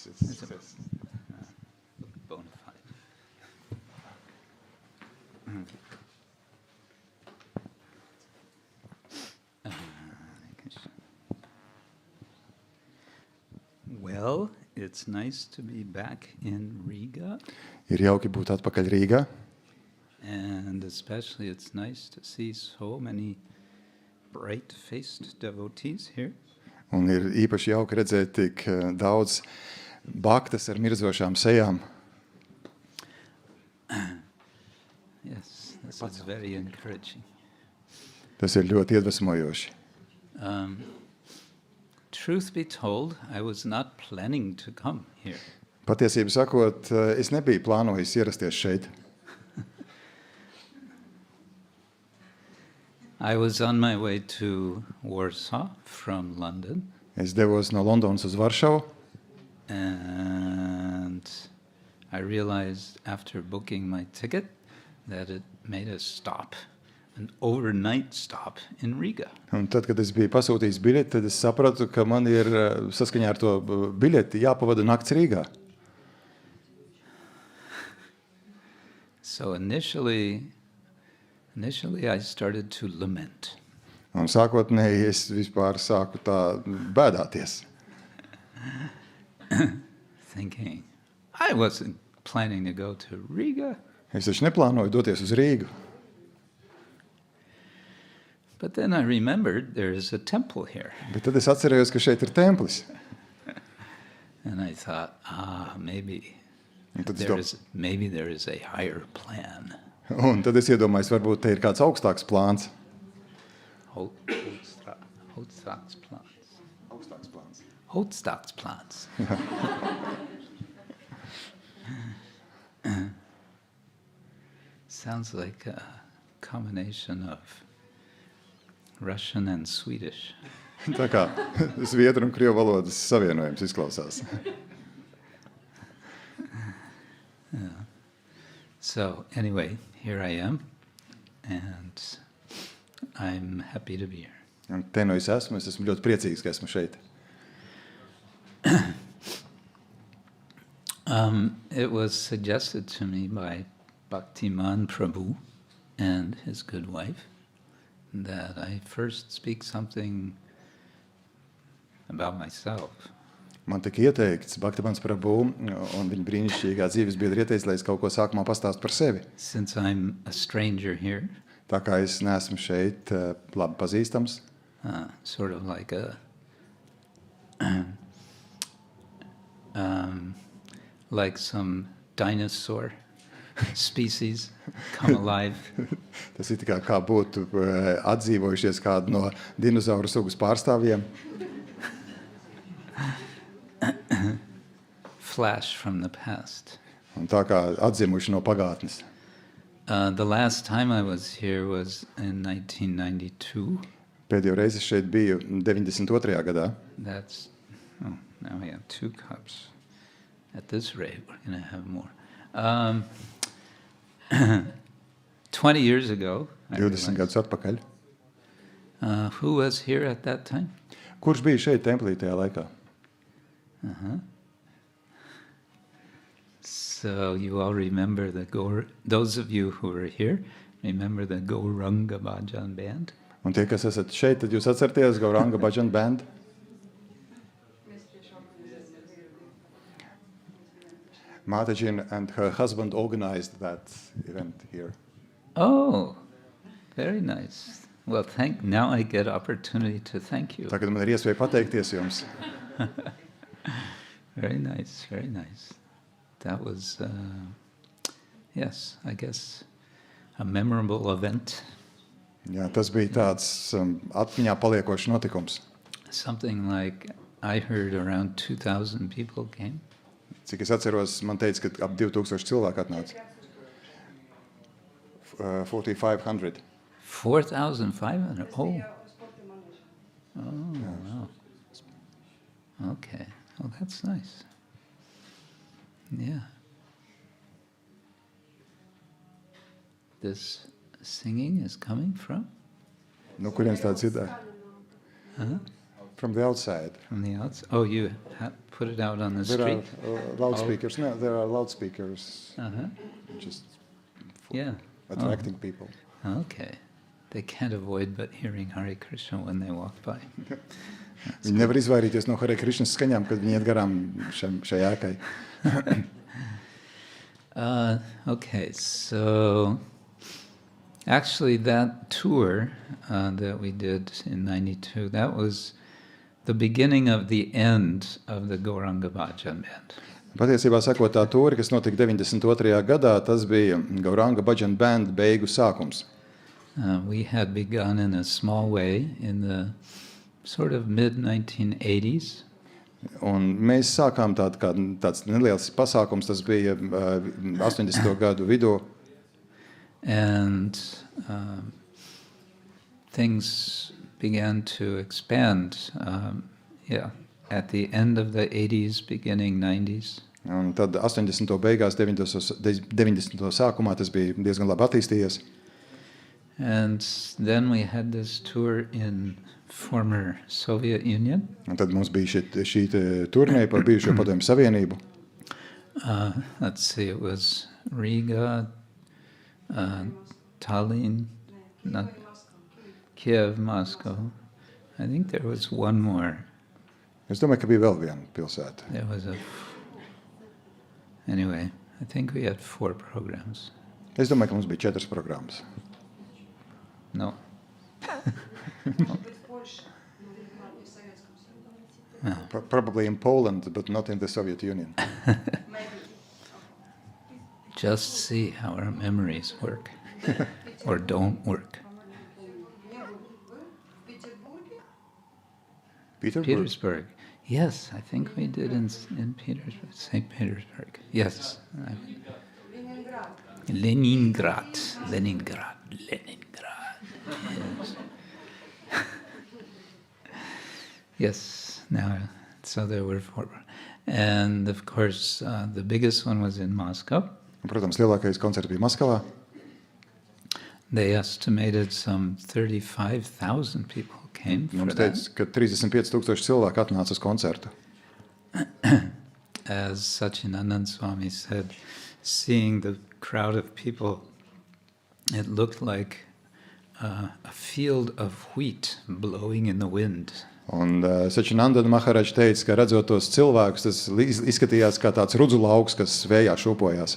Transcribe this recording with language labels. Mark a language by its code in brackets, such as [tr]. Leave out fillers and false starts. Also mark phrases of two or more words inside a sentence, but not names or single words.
[en] a book. [la] Bona fide. [en] Well, it's nice to be back in Riga. [lv] Ir jauki būt atpakaļ Rīgā. [en] And especially it's nice to see so many bright-faced devotees here. [lv] Un ir īpaši jauki redzēt tik daudz bhaktas ar mirdzošām sejām. [en] Yes, this is very encouraging. [lv] Tas ir ļoti iedvesmojoši. [en] Truth be told, I was not planning to come here. [lv] Patiesību sakot, es nebiju plānojis ierasties šeit. [en] I was on my way to Warsaw from London. [lv] Es devos no Londonas uz Varšavu. [en] And I realized after booking my ticket that it made a stop, an overnight stop in Riga. [lv] Un tad, kad es biju pasūtījis biļeti, tad es sapratu, ka man ir saskaņā ar to biļeti jāpavada nakts Rīgā. [en] So initially I started to lament. [lv] Un sākotnēji es vispār sāku tā bēdāties. [en] Thinking, I wasn't planning to go to Riga. [lv] Es taču neplānoju doties uz Rīgu. [en] But then I remembered there is a temple here. [lv] Bet tad es atcerējos, ka šeit ir templis. [en] And I thought, maybe there is a higher plan. [lv] Un tad es iedomājos, varbūt te ir kāds augstāks plāns. Hotstāks plāns. Augstāks plāns. Hotstāks plāns. [en] Sounds like a combination of Russian and Swedish. [lv] Tā kā zviedru un krievu valodas savienojums izklausās. [en] Yeah. So anyway, here I am, and I'm happy to be here. [lv] Un te no es esmu ļoti priecīgs, ka esmu šeit. [en] It was suggested to me by Bhaktiman Prabhu and his good wife that I first speak something about myself. [lv] Man tika ieteikts Bhaktimans Prabhu un viņa brīnišķīgā dzīves biedra ieteica, lai es kaut ko sākumā pastāstu par sevi. [en] Since I'm a stranger here, [lv] Tā kā es neesmu šeit labi pazīstams, [en] sort of like a like some dinosaur species come alive. [lv] tas ir kā būtu atdzīvojušies kādu no dinozauru sugas pārstāvjiem. [en] Flash from the past. [lv] Un tā kā atdzimuši no pagātnes. [en] The last time I was here was in 1992. [lv] Pēdējo reizi šeit biju 92. gadā. [en] That's, now we have 2 cups. At this rate, we're going to have more. 20 years ago, [lv] 20 gadus atpakaļ. [en] Who was here at that time? [lv] Kurš bija šeit templī tajā laikā? [en] So you all remember those of you who were here, remember the Gauranga Bhajan band? [lv] Un tie, kas esat šeit, tad jūs atcerieties Gauranga Bhajan band? [en] Mataji and her husband organized that event here. Oh, very nice. Well, now I get opportunity to thank you. [lv] Tagad man ir iespēja pateikties jums. [en] Very nice, very nice. That was, yes, I guess, a memorable event. [lv] Jā, tas bija tāds atmiņā paliekošs notikums. [en] Something like, I heard around 2,000 people came. [lv] Cik es atceros, man teica, ka ap 2000 cilvēku atnāca. [en] 4,500. [lv] 4,500. [en] Oh. Wow. Okay. Well, that's nice. Yeah. This singing is coming from? [lv] No kurienes tā dzirdēja? [en] From the outside. From the outside. Oh, you put it out on the There street? are loudspeakers. No, there are loudspeakers. Just attracting people. Okay. They can't avoid but hearing Hare Krishna when they walk by. [lv] Viņi nevar izvairīties no Hare Krishnas skaņām, kad viņi iet garām šai ēkai. [en] Okay, so actually that tour that we did in 92, that was the beginning of the end of the Gauranga Bhajan Band. [lv] Patiesībā sakot, tā tūri, kas notika 92. gadā, tas bija Gauranga Bhajan Band beigu sākums. [en] We had begun in a small way in the sort of mid-1980s. [lv] Un mēs sākām tāds neliels pasākums, tas bija 80. gadu vidū. [en] And things began to expand, at the end of the 80s, beginning 90s. [lv] Un tad 80. beigās, 90. sākumā tas bija diezgan labi attīstījies. [en] And then we had this tour in former Soviet Union. [lv] Un tad mums bija šī turnē par bijušo Padomju Savienību. [en] Let's see, it was Riga, Tallinn, Kiev, Moscow. I think there was one more. [lv] Es domāju, ka bija vēl viena pilsēta. [en] There was anyway, I think we had 4 programs. [lv] Es domāju, ka mums bija 4 programmas. [en] No. Probably in Poland, but not in the Soviet Union. Just see how our memories work or don't work. Petersburg. Yes, I think we did in Petersburg, St. Petersburg. Yes. Leningrad. Yes. Yes. Now, so there were 4. And of course, the biggest one was in Moscow. [lv] Protams, lielākais koncerts bija Maskavā. [en] They estimated some 35,000 people came for that. [lv] Mums teica, ka 35,000 cilvēku atnāca uz koncertu. [en] As Satchidananda Swami said, seeing the crowd of people, it looked like a field of wheat blowing in the wind. [lv] Un Satchidananda Maharaj teica, ka redzot tos cilvēkus, tas izskatījās kā tāds rudzu lauks, kas vējā šūpojās.